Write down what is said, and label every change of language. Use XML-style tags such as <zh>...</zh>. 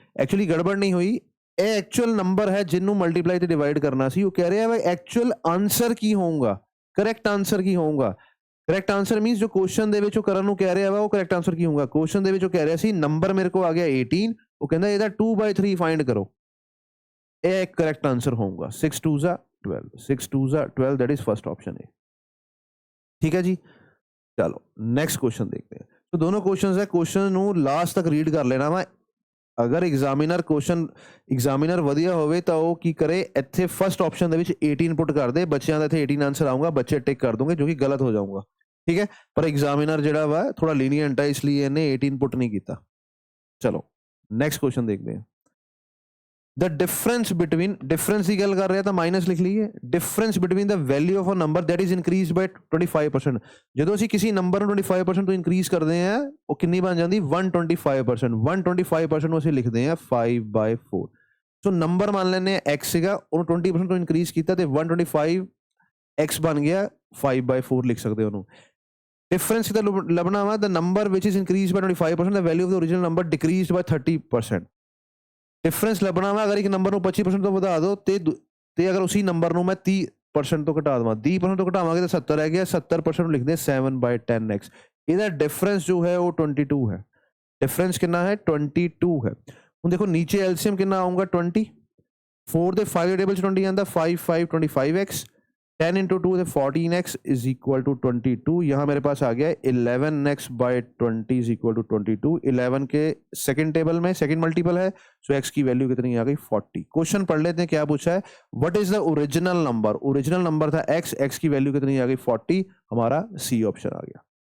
<pa>Actually ਗੜਬੜ ਨਹੀਂ ਹੋਈ ਇਹ ਐਕਚੁਅਲ ਨੰਬਰ ਹੈ ਜਿਹਨੂੰ ਮਲਟੀਪਲਾਈ ਤੇ ਡਿਵਾਈਡ ਕਰਨਾ ਸੀ। ਉਹ ਕਹਿ ਰਿਹਾ ਵਾ ਐਕਚੁਅਲ ਆਂਸਰ ਕੀ ਹੋਊਗਾ ਕਰੈਕਟ ਆਂਸਰ ਕੀ ਹੋਊਗਾ। ਕਰੈਕਟ ਆਂਸਰ ਮੀਨਸ ਜੋ ਕੁਐਸਚਨ ਦੇ ਵਿੱਚ ਉਹ ਕਰਨ ਨੂੰ ਕਹਿ ਰਿਹਾ ਵਾ ਉਹ ਕਰੈਕਟ ਆਂਸਰ ਕੀ ਹੋਊਗਾ। ਕੁਐਸਚਨ ਦੇ ਵਿੱਚ ਉਹ ਕਹਿ ਰਿਹਾ ਸੀ ਨੰਬਰ ਮੇਰੇ ਕੋਲ ਆ ਗਿਆ 18 ਉਹ ਕਹਿੰਦਾ ਇਹਦਾ 2/3 ਫਾਈਂਡ ਕਰੋ ਇਹ ਇੱਕ ਕਰੈਕਟ ਆਂਸਰ ਹੋਊਗਾ 6 2 ਜਾ 12 6 2 ਜਾ 12</pa> <en>that is</en> <pa>फर्स्ट ऑप्शन है।</pa> <hi>ठीक है जी चलो नेक्स्ट क्वेश्चन देखते हैं। तो दोनों क्वेश्चंस है</hi> <pa>क्वेश्चन ਨੂੰ ਲਾਸਟ ਤੱਕ ਰੀਡ ਕਰ ਲੈਣਾ ਵਾ। ਅਗਰ ਐਗਜ਼ਾਮੀਨਰ ਵਧੀਆ ਹੋਵੇ ਤਾਂ ਉਹ ਕੀ ਕਰੇ ਇੱਥੇ ਫਸਟ ਆਪਸ਼ਨ ਦੇ ਵਿੱਚ 18 ਪੁੱਟ ਕਰ ਦੇ ਬੱਚਿਆਂ ਦਾ ਇੱਥੇ 18 ਆਂਸਰ ਆਊਗਾ ਬੱਚੇ ਟਿਕ ਕਰ ਦੋਗੇ ਜੋ ਕਿ ਗਲਤ ਹੋ ਜਾਊਗਾ। ਠੀਕ ਹੈ ਪਰ ਐਗਜ਼ਾਮੀਨਰ ਜਿਹੜਾ ਵਾ ਥੋੜਾ ਲੀਨੀਅੰਟ ਹੈ ਇਸ ਲਈ ਇਹਨੇ 18 ਪੁੱਟ ਨਹੀਂ ਕੀਤਾ। ਚਲੋ ਨੈਕਸਟ</pa> <hi>क्वेश्चन देखते हैं।</hi> <en>The difference between difference</en> <pa>ਦੀ ਗੱਲ ਕਰ ਰਿਹਾ ਤਾਂ ਮਾਈਨਸ ਲਿਖ ਲਈਏ</pa> <en>difference between the value of a number that is increased by 25%।</en> <pa>ਜਦੋਂ ਅਸੀਂ ਕਿਸੇ ਨੰਬਰ ਨੂੰ 25% ਤੋਂ ਇਨਕਰੀਜ਼ ਕਰਦੇ ਆ ਉਹ ਕਿੰਨੀ ਬਣ ਜਾਂਦੀ 125%। 125% ਨੂੰ ਅਸੀਂ ਲਿਖਦੇ ਆ 5/4। ਸੋ ਨੰਬਰ ਮੰਨ ਲੈਂਦੇ ਆ x ਸੀਗਾ ਉਹਨੂੰ 20% ਤੋਂ ਇਨਕਰੀਜ਼ ਕੀਤਾ ਤੇ 125x ਬਣ ਗਿਆ 5/4 ਲਿਖ ਸਕਦੇ ਉਹਨੂੰ।</pa> <en>difference</en> <pa>ਕਿਦਾ ਲੱਭਣਾ ਵਾ</pa> <en>the number which is increased by 25% the value of the original number decreased by 30%।</en> <pa>Difference ਲੱਭਣਾ ਵਾ ਅਗਰ ਇੱਕ ਨੰਬਰ ਨੂੰ 25% ਤੋਂ ਵਧਾ ਦਿਓ ਤੇ ਅਗਰ ਉਸੇ ਨੰਬਰ ਨੂੰ ਮੈਂ 30% ਤੋਂ ਘਟਾ ਦਵਾਂ 30% ਤੋਂ ਘਟਾਵਾਂਗੇ ਤਾਂ 70 ਰਹਿ ਗਿਆ 70% ਨੂੰ ਲਿਖਦੇ 7/10x। ਇਹਦਾ ਡਿਫਰੈਂਸ ਜੋ ਹੈ ਉਹ 22 ਹੈ। ਡਿਫਰੈਂਸ ਕਿੰਨਾ ਹੈ 22 ਹੈ। ਹੁਣ ਦੇਖੋ ਨੀਚੇ ਐਲਸੀਐਮ ਕਿੰਨਾ ਆਊਗਾ 20 4 ਦੇ 5 ਦੇ ਟੇਬਲ 'ਚ 20 ਆਉਂਦਾ 5 5 25x 10 into 2 है 14x</pa> <en>is equal to 22।</en> <hi>यहाँ मेरे पास आ गया 11x/20</hi> <en>is equal to 22।</en> <hi>11 के सेकंड टेबल में सेकंड मल्टीपल है सो x की वैल्यू कितनी आ गई 40। क्वेश्चन पढ़ लेते हैं क्या पूछा है</hi> <en>What is the original number.</en> <hi>Original number था x की वैल्यू कितनी आ गई 40 हमारा सी ऑप्शन आ गया।</hi>